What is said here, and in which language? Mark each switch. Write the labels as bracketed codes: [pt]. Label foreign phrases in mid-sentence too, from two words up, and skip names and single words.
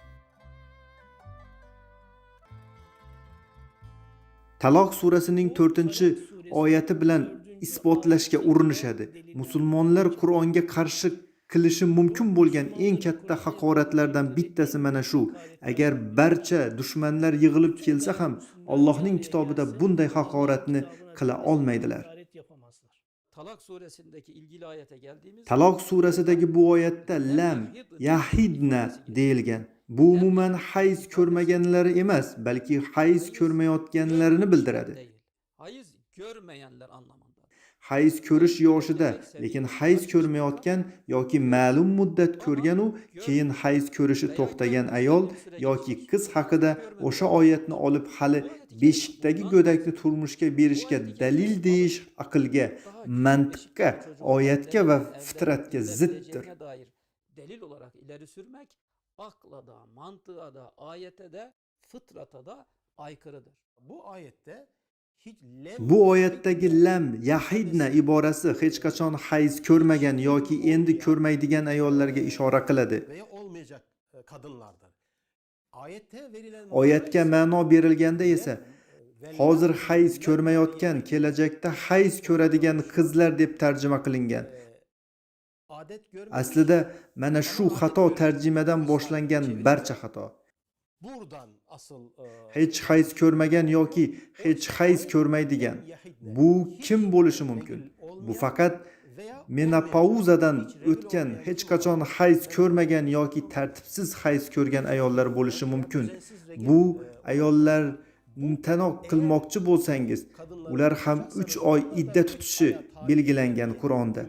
[uz] Taloq surasining 4-oyati bilan isbotlashga urinishadi. Musulmonlar Qur'onga qarshi qilishi mumkin bo'lgan eng katta haqoratlardan bittasi mana shu. Agar barcha dushmanlar yig'ilib kelsa ham Allohning kitobida bunday haqoratni qila olmaydilar. [tr] Talak suresindeki ilgili ayete geldiğimiz [uz] Taloq surasidagi bu oyatda [ar] لم يحضن [uz] deyilgan. Bu umuman hayz ko'rmaganlari emas, balki hayz ko'rmayotganlarini bildiradi. [tr] değil. Hayız görmeyenler anlamında. [uz] Hayz ko'rish yoshida, lekin hayz ko'rmayotgan yoki ma'lum muddat ko'rgan u keyin hayz ko'rishi to'xtagan ayol yoki qiz haqida o'sha oyatni olib hali beshikdagi go'dakni turmushga berishga dalil deyish aqlga, mantiqqa, oyatga va fitratga ziddir. [tr] Dair delil olarak ileri sürmek akla da, mantığa da, ayete de, fıtrata da aykırıdır. Bu ayette hiç [uz] Bu oyatdagi [ar] لم يحضن [uz] iborasi hech qachon hayz ko'rmagan yoki endi ko'rmaydigan ayollarga ishora qiladi. [tr] veya olmayacak kadınlardır. Ayette verilen [uz] Oyatga ma'no berilganda esa hozir hayz ko'rmayotgan, kelajakda hayz ko'radigan qizlar deb tarjima qilingan. [tr] adet görmeyen [uz] Aslida mana shu xato tarjimadan boshlangan barcha xato. [tr] buradan asıl [uz] Hech hayz ko'rmagan yoki hech hayz ko'rmaydigan. Bu kim bo'lishi mumkin? Bu faqat menopauzadan o'tgan, hech qachon hayz ko'rmagan yoki tartibsiz hayz ko'rgan ayollar bo'lishi mumkin. Bu ayollar tanoq qilmoqchi bo'lsangiz, ular ham 3 oy iddat tutishi belgilangan Qur'onda.